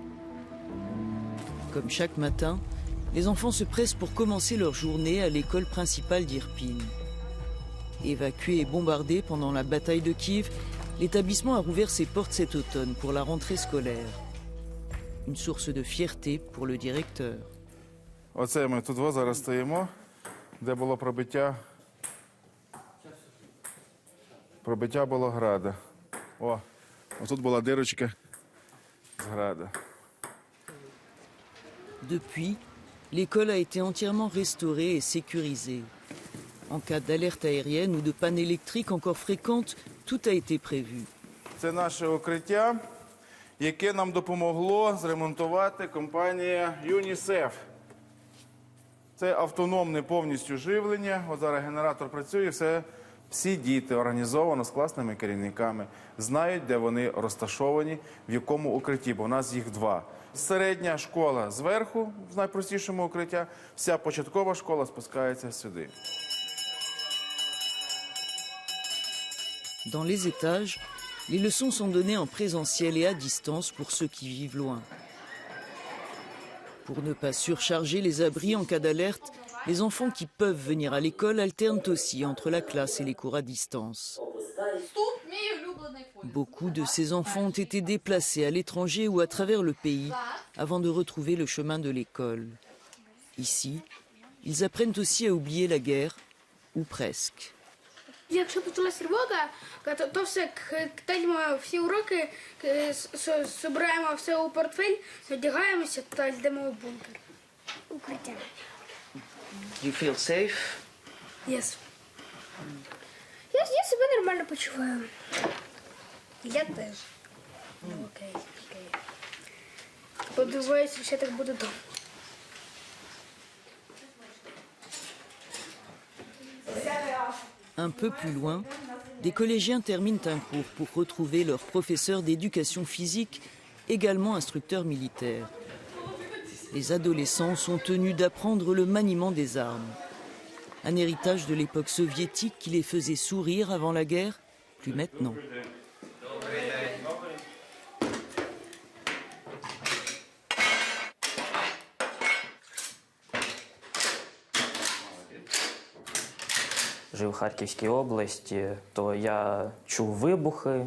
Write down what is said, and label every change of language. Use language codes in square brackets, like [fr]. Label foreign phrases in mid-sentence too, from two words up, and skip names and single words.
[fr] Comme chaque matin, les enfants se pressent pour commencer leur journée à l'école principale d'Irpin. Évacué et bombardé pendant la bataille de Kiev, l'établissement a rouvert ses portes cet automne pour la rentrée scolaire. Une source de fierté pour le directeur. [uk] Оце ми тут зараз стоїмо, де було пробиття було града. О, тут була дирочка з града. [fr] Depuis, l'école a été entièrement restaurée et sécurisée. En cas d'alerte aérienne ou de panne électrique encore fréquente, tout a été prévu. [uk] Це наше укриття, яке нам допомогло зремонтувати компанія UNICEF. Це автономне повністю живлення. От зараз генератор працює, всі діти організовано з класними керівниками, знають, де вони розташовані, в якому укритті, бо у нас їх два. Середня школа зверху, в найпростішому укриття, вся початкова школа спускається сюди. [fr] Dans les étages, les leçons sont données en présentiel et à distance pour ceux qui vivent loin. Pour ne pas surcharger les abris en cas d'alerte, les enfants qui peuvent venir à l'école alternent aussi entre la classe et les cours à distance. Beaucoup de ces enfants ont été déplacés à l'étranger ou à travers le pays avant de retrouver le chemin de l'école. Ici, ils apprennent aussi à oublier la guerre, ou presque. [uk] Якщо почалася тривога, то все, кидаємо всі уроки, збираємо все у портфель, одягаємося та йдемо в бункер. Укриття. [en] You feel safe? Yes. [uk] Я себе нормально почуваю. Я теж. Окей. Подиваюся, що так буде довго. [fr] Un peu plus loin, des collégiens terminent un cours pour retrouver leur professeur d'éducation physique, également instructeur militaire. Les adolescents sont tenus d'apprendre le maniement des armes. Un héritage de l'époque soviétique qui les faisait sourire avant la guerre, plus maintenant. [uk] Жив у Харківській області, то я чув вибухи.